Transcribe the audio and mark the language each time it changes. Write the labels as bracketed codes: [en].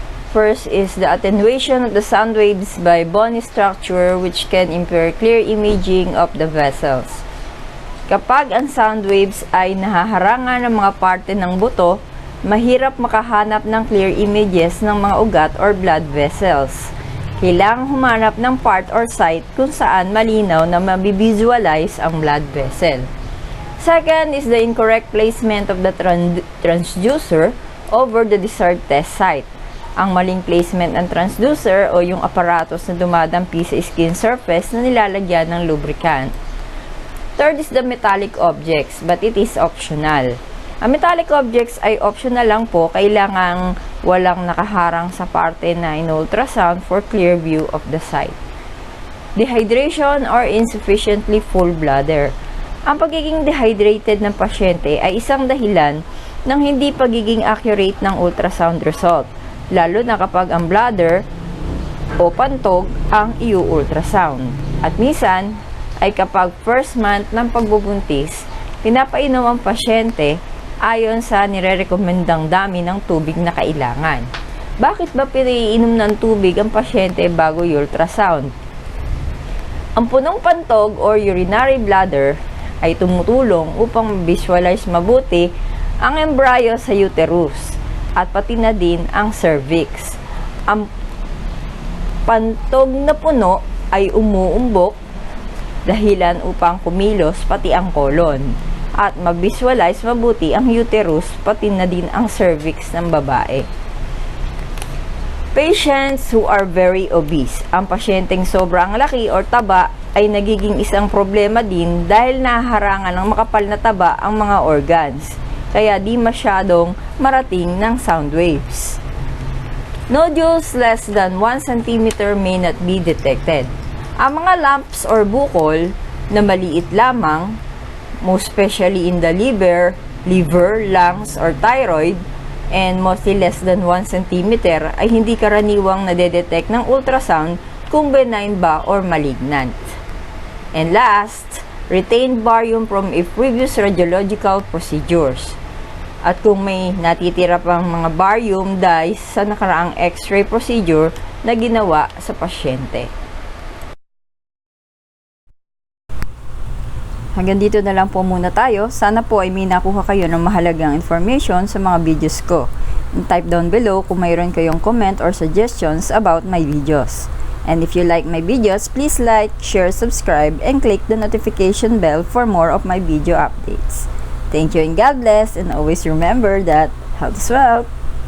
[en] First is the attenuation of the sound waves by bony structure which can impair clear imaging of the vessels. [tl] Kapag ang sound waves ay nahaharangan ng mga parte ng buto, mahirap makahanap ng clear images ng mga ugat or blood vessels. Kailangang humanap ng part or site kung saan malinaw na mabivisualize ang blood vessel. [en] Second is the incorrect placement of the transducer over the desired test site. [tl] Ang maling placement ng transducer o yung aparatos na dumadampi sa skin surface na nilalagyan ng lubricant. [en] Third is the metallic objects, but it is optional. [tl] Ang metallic objects ay optional lang po, kailangang walang nakaharang sa parte na in-ultrasound [en] for clear view of the site. Dehydration or insufficiently full bladder. [tl] Ang pagiging dehydrated ng pasyente ay isang dahilan ng hindi pagiging accurate ng ultrasound result, lalo na kapag ang bladder o pantog ang i-ultrasound. At minsan ay kapag first month ng pagbubuntis, pinapainom ang pasyente ayon sa nire-rekomendang dami ng tubig na kailangan. Bakit ba pinaiinom ng tubig ang pasyente bago i-ultrasound? Ang punong pantog or urinary bladder ay tumutulong upang visualize mabuti ang embryo sa uterus at pati na din ang cervix. Ang pantog na puno ay umuumbok dahilan upang kumilos pati ang colon at ma-visualize mabuti ang uterus pati na din ang cervix ng babae. [en] Patients who are very obese. [tl] Ang pasyenteng sobrang laki or taba ay nagiging isang problema din dahil nahaharangan ng makapal na taba ang mga organs, kaya di masyadong marating ng sound waves. [en] Nodules less than 1 cm may not be detected. [tl] Ang mga lumps or bukol na maliit lamang, [en] most especially in the liver, lungs, or thyroid, and mostly less than 1 cm [tl] ay hindi karaniwang nadedetect ng ultrasound kung benign ba or malignant. [en] And last, retained barium from a previous radiological procedures. [tl] At kung may natitira pang mga barium dyes sa nakaraang x-ray procedure na ginawa sa pasyente. Hanggang dito na lang po muna tayo. Sana po ay may nakuha kayo ng mahalagang information sa mga videos ko. [en] And type down below [tl] kung mayroon kayong [en] comment or suggestions about my videos. And if you like my videos, please like, share, subscribe, and click the notification bell for more of my video updates. Thank you and God bless, and always remember that health is wealth.